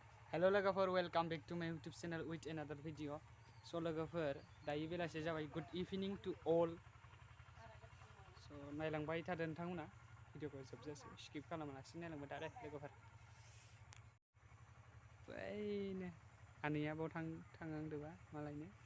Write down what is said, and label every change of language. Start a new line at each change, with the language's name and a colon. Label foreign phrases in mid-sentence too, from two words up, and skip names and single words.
Bodo: Hello लोगोफोर,
English: welcome back to my YouTube channel with another video.
Bodo: So लोगोफोर, दायो बेलासे जाबाय.
English: Good evening to all.
Bodo: So नायलांबाय थादों नोंथांमोना भिडिअखौ जोबजासे स्किप खालामालासे नायलांबाय थादो लोगोफोर. बैनो आनैया बाव थांहांदोबा मालायनो.